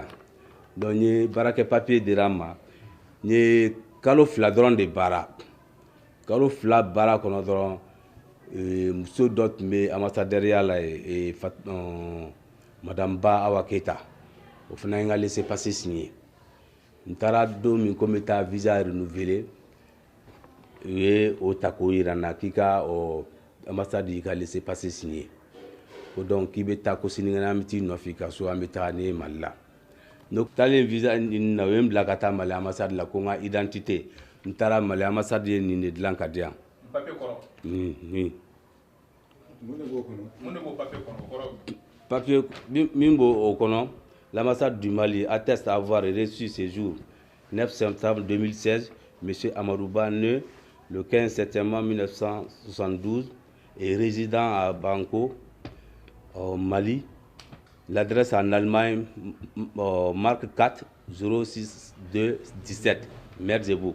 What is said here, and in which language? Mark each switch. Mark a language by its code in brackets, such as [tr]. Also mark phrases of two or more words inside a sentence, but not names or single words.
[bm] Donc n ye baarakɛ papier dira n ma n ye kalo 2 dɔrɔn de baara kalo 2 baara kɔnɔ dɔrɔn muso dɔ tun bɛ ambassadɛriya la yen madame Ba Awa Keita o fana ye n ka [fr] laissez passer signé [bm] n taara don min ko n bɛ taa [fr] visa renouveler [bm] u ye o ta k'o yira n na k'i ka ambassade y'i ka [fr] laissez passer signé [bm] ko donc k'i bɛ taa ko sinikɛnɛ an bɛ t'i nɔfɛ i ka so an bɛ taa ne ye Mali la. Donc talen visa nin na u ye n bila ka taa Mali ambassade la ko n ka identité n taara Mali ambassade ye nin de dilan ka di yan. Papier kɔrɔ? Mun de b'o kɔnɔ? Mun de b'o papier kɔnɔ? Kɔrɔ? Papier min b'o kɔnɔ, [fr] l'ambassade du Mali atteste avoir reçu ce jour 9 septembre 2016 M. Amadou Ba, né le 15 septembre 1972 et résident à Bamako, au Mali. L'adresse en Allemagne, marque 4 06 17, Merzebourg.